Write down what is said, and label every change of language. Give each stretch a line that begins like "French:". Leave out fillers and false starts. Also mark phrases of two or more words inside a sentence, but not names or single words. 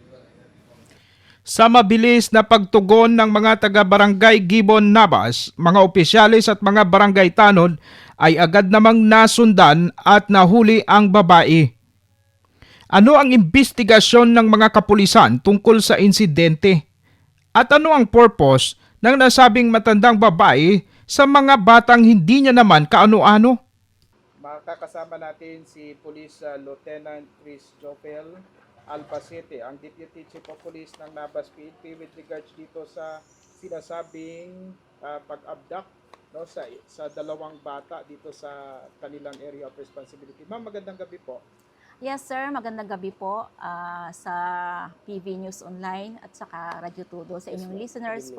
Filipino: Sa mabilis na pagtugon ng mga taga-barangay Gibon, Navas, mga opisyalis at mga barangay tanod ay agad namang nasundan at nahuli ang babae. Ano ang investigasyon ng mga kapulisan tungkol sa insidente? At ano ang purpose ng nasabing matandang babae sa mga batang hindi niya naman kaano-ano? Makakasama natin si Police Lieutenant Chris Jopel Albacete, ang
English: Deputy Chief of Police
Filipino: ng Navas PNP
English: with regards
Filipino: dito sa sinasabing pag-abduct no sa dalawang bata dito sa kanilang
English: area of responsibility.
Filipino: Ma'am, magandang gabi po. Yes sir, magandang gabi po sa PV News Online at saka Radyo Tudo sa Yes, inyong ma'am. listeners Good